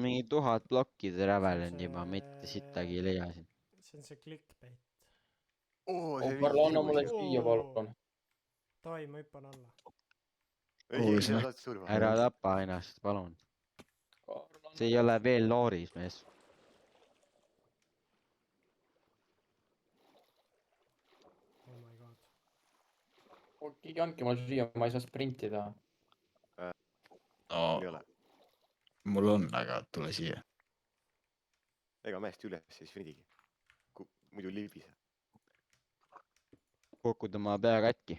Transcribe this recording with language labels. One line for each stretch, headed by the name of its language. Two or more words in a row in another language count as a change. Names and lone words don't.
Estonian: mingi 1000 plokki trävelenud See- juba , mitte sittagi ei leia siin . see on see clickbait . oo , oh see Karl , anna mulle ilus ju . süüa , palun . davai , ma hüppan alla . ei , Oo, ei , see sa on- saad surma . ära tapa ennast , palun . see ei ole veel looris , mees .
English: Oh my god .
Estonian: keegi andke mulle süüa , ma ei saa sprintida . ei no ole . mul on , aga tule siia . ega mäest üles ei sprindigi . muidu libiseb . kukud oma pea katki